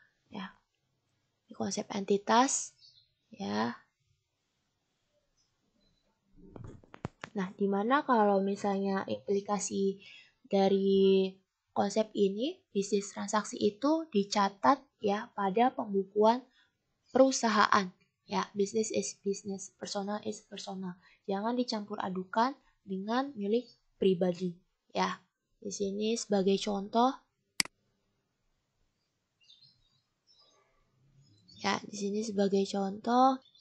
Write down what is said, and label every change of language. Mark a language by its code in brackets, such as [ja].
[id] Ya, ini konsep entitas. Ya. Nah, dimana kalau misalnya implikasi dari konsep ini, bisnis transaksi itu dicatat ya pada pembukuan perusahaan. [en] Ya, business is business, personal is personal. [id] Jangan dicampur adukan dengan milik pribadi. Ya, di sini sebagai contoh. Ya, di sini sebagai contoh.